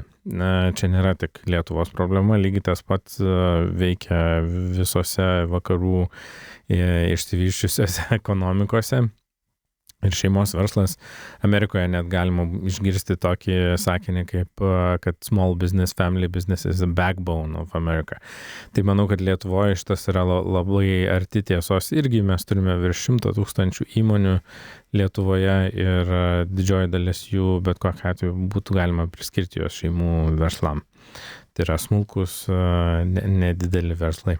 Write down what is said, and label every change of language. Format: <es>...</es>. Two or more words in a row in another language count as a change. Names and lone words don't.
<lt>Čia nėra tik Lietuvos problema, lygiai tas pats veikia visose vakarų išsivysčiusiose ekonomikose. Ir šeimos verslas Amerikoje net galima išgirsti tokį sakinį kaip, kad</lt> <en>small business, family business is the backbone of America.</en> <lt>Tai manau, kad Lietuvoje šitas yra labai arti tiesos. Irgi mes turime virš 100 000 įmonių Lietuvoje ir didžioji dalis jų bet kokiu atveju būtų galima priskirti jos šeimų verslam. Tai yra smulkus, nedideli verslai.</lt>